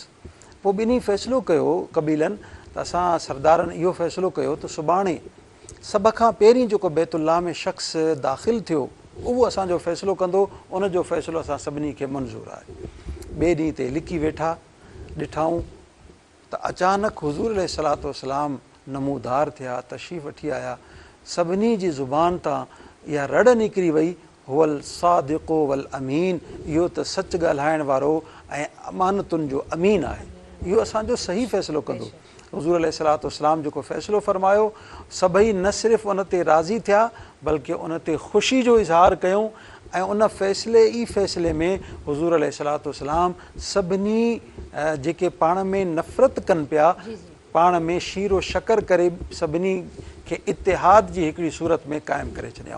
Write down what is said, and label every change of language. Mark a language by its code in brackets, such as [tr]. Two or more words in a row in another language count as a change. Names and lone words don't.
[sd] पोइ ॿिन्ही फ़ैसिलो कयो कबीलनि त असां सरदारनि इहो फ़ैसिलो कयो त सुभाणे सभ खां पहिरीं जेको बैतुल्लाह में शख़्स दाख़िलु थियो उहो असांजो फ़ैसिलो कंदो, उनजो फ़ैसिलो असां सभिनी खे मंज़ूरु आहे। ॿिए ॾींहं ते लिकी वेठा, ॾिठाऊं त अचानक हुज़ूर [ar] عليه الصلاة والسلام [sd] नमूदार थिया, तशरीफ़ वठी आया, सभिनी जी ज़ुबान तां इहा रड़ निकिरी वई, [ar] هو الصادق والأمين, [sd] इहो त सच ॻाल्हाइण वारो ऐं अमानतुनि जो अमीन आहे, इहो असांजो सही फ़ैसिलो कंदो। हुज़ूर [ar] عليه الصلاة والسلام [sd] जेको फ़ैसिलो फ़रमायो, सभई न सिर्फ़ु उन ते राज़ी थिया बल्कि उन ते ख़ुशी जो इज़हार कयूं ऐं उन फ़ैसिले में हुज़ूर [ar] عليه الصلاة والسلام [sd] सभिनी जेके पाण में नफ़रत कनि पिया, पाण में शीरो शकर करे सभिनी खे इतिहाद जी हिकिड़ी सूरत में क़ाइमु करे छॾियऊं।